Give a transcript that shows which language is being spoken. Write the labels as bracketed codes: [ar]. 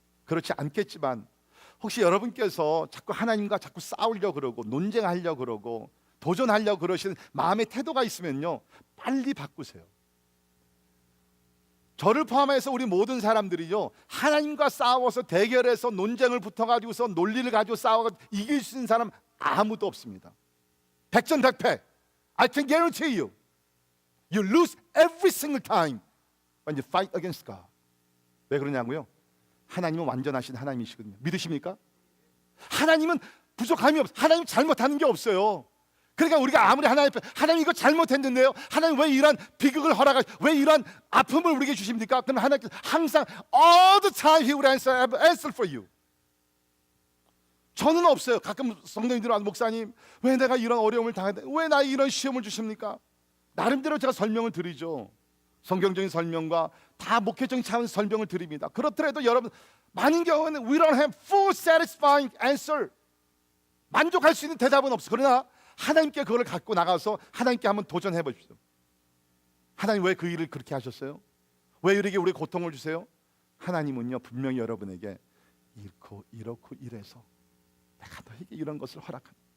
[ko] 그렇지 않겠지만 혹시 여러분께서 자꾸 하나님과 자꾸 싸우려고 그러고 논쟁하려고 그러고 도전하려고 그러시는 마음의 태도가 있으면요, 빨리 바꾸세요. 저를 포함해서 우리 모든 사람들이요, 하나님과 싸워서 대결해서 논쟁을 붙어가지고서 논리를 가지고 싸워 이길 수 있는 사람 아무도 없습니다. 백전백패. [en] I can guarantee you, you lose every single time when you fight against God. [ko] 왜 그러냐고요? 하나님은 완전하신 하나님이시거든요. 믿으십니까? 하나님은 부족함이 없어요. 하나님 잘못하는 게 없어요. 그러니까 우리가 아무리 하나님 이거 잘못했는데요, 하나님 왜 이런 비극을 왜 이런 아픔을 우리에게 주십니까? 그럼 하나님께서 항상 [en] all the time He will answer for you. [ko] 저는 없어요. 가끔 성도님들이 와서 목사님 왜 내가 이런 어려움을 당했는데 왜 나에게 이런 시험을 주십니까? 나름대로 제가 설명을 드리죠. 성경적인 설명과 다 목회적인 차원 설명을 드립니다. 그렇더라도 여러분, 많은 경우는 [en] we don't have full satisfying answer. [ko] 만족할 수 있는 대답은 없어. 그러나 하나님께 그걸 갖고 나가서 하나님께 한번 도전해 보십시오. 하나님 왜 그 일을 그렇게 하셨어요? 왜 이렇게 우리 고통을 주세요? 하나님은요, 분명히 여러분에게 이렇고 이래서 내가 너에게 이런 것을 허락한.